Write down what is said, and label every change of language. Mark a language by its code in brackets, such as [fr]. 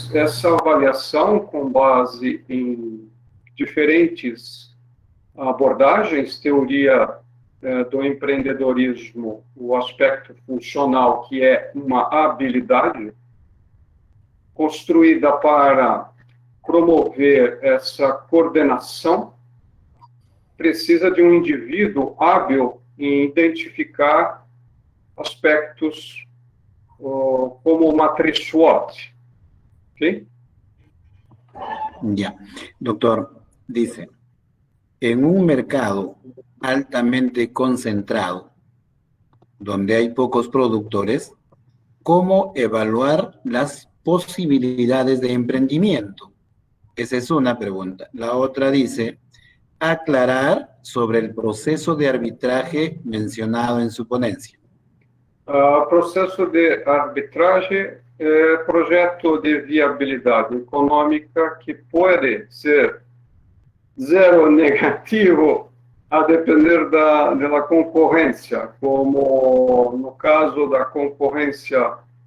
[pt] Essa avaliação, com base em diferentes abordagens, teoria do empreendedorismo, o aspecto funcional, que é uma habilidade construída para promover essa coordenação, precisa de um indivíduo hábil em identificar aspectos como matriz SWOT. ¿Okay? [es] Ya. Doctor, dice, en un mercado altamente concentrado, donde hay pocos productores, ¿cómo evaluar las posibilidades de emprendimiento? Esa es una pregunta. La otra dice, aclarar sobre el proceso de arbitraje mencionado en su ponencia. [pt] Processo de arbitragem é projeto de viabilidade econômica que pode ser zero negativo a depender da concorrência, como no caso da concorrência